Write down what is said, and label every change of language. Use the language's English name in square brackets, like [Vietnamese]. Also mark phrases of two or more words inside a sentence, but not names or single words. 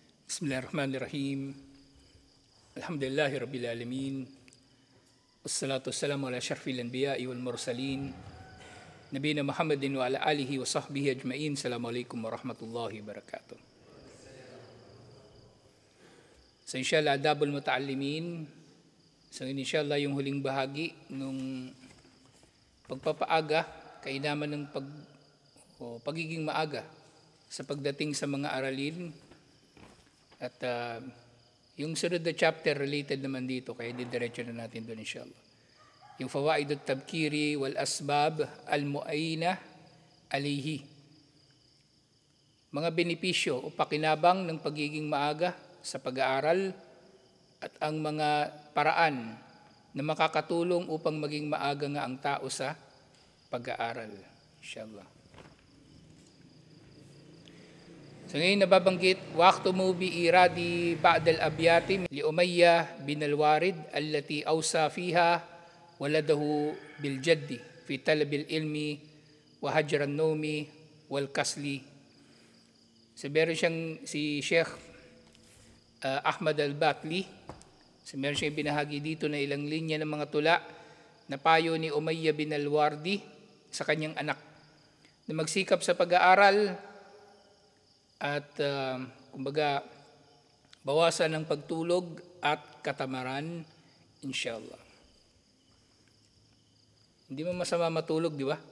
[Arabic] بسم الله الرحمن الرحيم. الحمد لله رب العالمين. والصلاة والسلام على أشرف الأنبياء والمرسلين. نبينا محمد وعلى آله وصحبه أجمعين. السلام عليكم ورحمة الله وبركاته. So إن شاء الله، أدب المتعلمين. [Filipino] So inshallah, yung huling bahagi nung pagpapaaga, kainaman ng pagiging maaga sa pagdating sa mga aralin. At yung sunod na chapter related naman dito, kaya didiretso na natin doon inshallah. [Arabic] Yung فوائد التبكير والأسباب المعينة عليه. [Filipino] Mga benepisyo o pakinabang ng pagiging maaga sa pag-aaral at ang mga paraan na makakatulong upang maging maaga nga ang tao sa pag-aaral. Inshallah. So ngayon nababanggit, [Arabic] وقام بإيراد بعض الأبيات لأمية بن الوردي التي أوصى فيها ولده بالجد في طلب العلم وهجر النوم والكسل. [Filipino] So meron siyang si Sheikh Ahmad al-Batli. So meron siyang binahagi dito na ilang linya ng mga tula na payo ni Umayyah bin al-Wardi sa kanyang anak na magsikap sa pag-aaral at kumbaga bawasan ng pagtulog at katamaran, inshallah. Hindi mo masama matulog, di ba?